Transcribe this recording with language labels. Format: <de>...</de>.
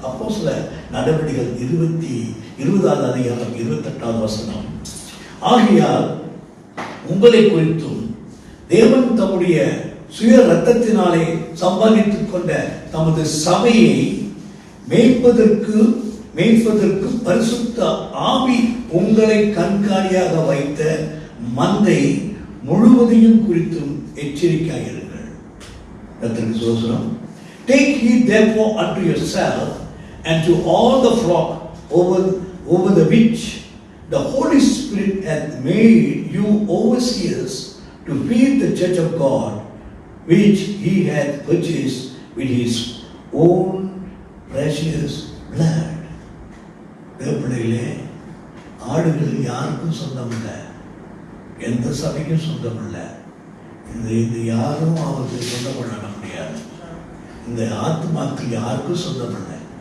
<ta>அப்போ சில நடவடிக்கைகள் 20வது அதிகாரம் 28வது வசனம், ஆகையால் உங்களை குறித்தும் தேவன் தம்முடைய சுய ரத்தத்தினாலே சம்பாதித்துக் கொண்ட தமது சபையை மேய்ப்பதற்கு பரிசுத்த ஆவி உங்களை கண்காணியாக வைத்த மந்தை முழுவதையும் குறித்தும் எச்சரிக்கையாயிருங்கள். கர்த்தருக்கு ஸ்தோத்திரம்.</ta> <en>Take heed therefore unto yourself and to all the flock over the which the Holy Spirit hath made you overseers to feed the church of God, which he hath purchased with his own precious blood.</en> <ta>தேவப்பிள்ளைகளே, ஆடுகள் யாருக்கும் சொந்தம் இல்லை, எந்த சபைக்கும் சொந்தம் இல்லை. இந்த யாரும் அவருக்கு சொந்தம் பண்ண முடியாது. இந்த ஆத்மாக்கள் யாருக்கும் சொந்தம் இல்லை.</ta>